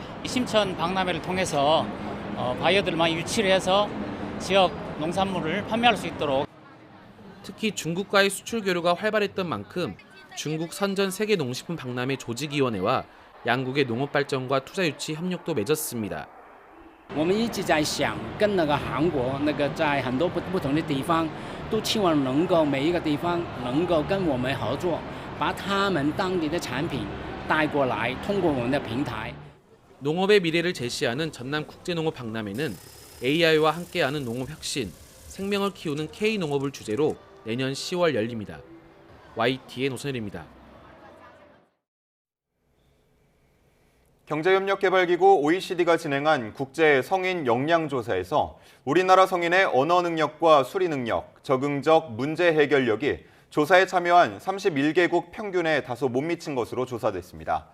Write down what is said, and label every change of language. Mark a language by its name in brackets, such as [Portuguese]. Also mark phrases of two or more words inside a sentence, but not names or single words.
[Korean] 심천 박람회를 통해서 바이어들을 많이 유치를 해서 지역 농산물을 판매할 수 있도록. 특히 중국과의 수출 교류가 활발했던 만큼 중국 선전 세계 농식품 박람회 조직위원회와 양국의 농업 발전과 투자 유치 협력도 맺었습니다. [Chinese] 我们一直在想跟那个韩国在很多不同的地方都期望能够每一个地方能够跟我们合作，把他们当地的产品带过来，通过我们的平台。 [Korean] 농업의 미래를 제시하는 전남 국제농업 박람회는 AI와 함께하는 농업 혁신, 생명을 키우는 K농업을 주제로 내년 10월 열립니다. YTN 오선일입니다. 경제협력개발기구 OECD가 진행한 국제 성인 역량조사에서 우리나라 성인의 언어 능력과 수리 능력, 적응적 문제 해결력이 조사에 참여한 31개국 평균에 다소 못 미친 것으로 조사됐습니다.